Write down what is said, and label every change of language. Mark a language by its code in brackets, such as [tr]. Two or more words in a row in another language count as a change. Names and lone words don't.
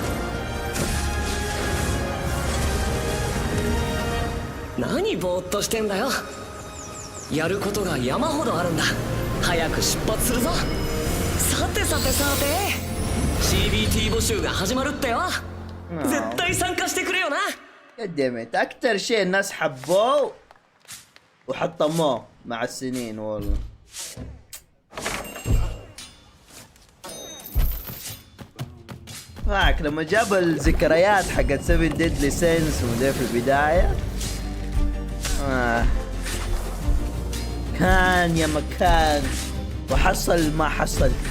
[ja] 何ぼーっとしてんだよ。やることが山ほどあるんだ。早く出発するぞ。さてさてさて CBT 募集が始まるってよ。絶対参加してくれよな。 [ar] قدمت أكتر شيء الناس حبوه وحطموه مع السنين والله. فاك لما جاب الذكريات حقت 7 ديدلي سينس وده في البداية كان يا مكان وحصل ما حصل.